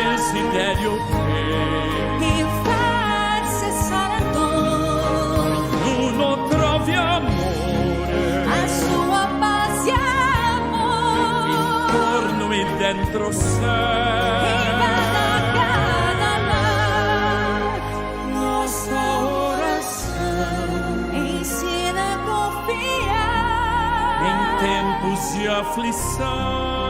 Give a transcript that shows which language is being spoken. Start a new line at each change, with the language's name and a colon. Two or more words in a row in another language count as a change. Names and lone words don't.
Italian: desiderio che il far cessare ognuno trovi amore a sua base amore, intorno e dentro sé. e vada
Portuguese: cada lar, nossa oração ensina a confiar Em tempos de aflição